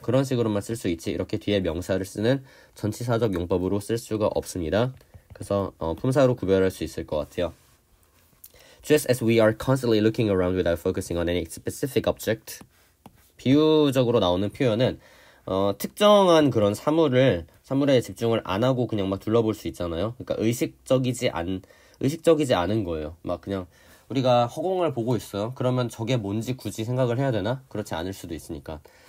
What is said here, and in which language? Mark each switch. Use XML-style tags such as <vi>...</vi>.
<ko>그런 식으로만 쓸 수 있지 이렇게 뒤에 명사를 쓰는 전치사적 용법으로 쓸 수가 없습니다. 그래서 품사로 구별할 수 있을 것 같아요.</ko> <en>Just as we are constantly looking around without focusing on any specific object.</en> <ko>비유적으로 나오는 표현은 특정한 그런 사물에 집중을 안 하고 그냥 막 둘러볼 수 있잖아요. 그러니까 의식적이지 않은 거예요. 막 그냥 우리가 허공을 보고 있어요. 그러면 저게 뭔지 굳이 생각을 해야 되나? 그렇지 않을 수도 있으니까.</ko>